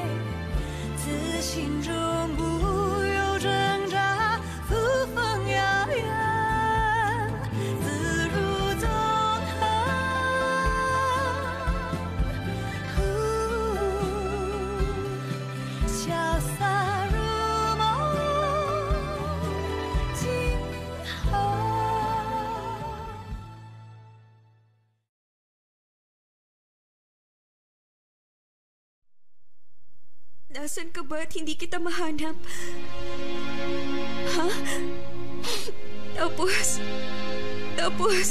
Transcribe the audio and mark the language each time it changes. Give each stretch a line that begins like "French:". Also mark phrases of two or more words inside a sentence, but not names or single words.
Chinese: 自心中无有挣扎，扶风摇远，自如纵横。潇洒如梦，今后。
Filipino: Nasaan ka ba at hindi kita mahanap? Ha? Tapos?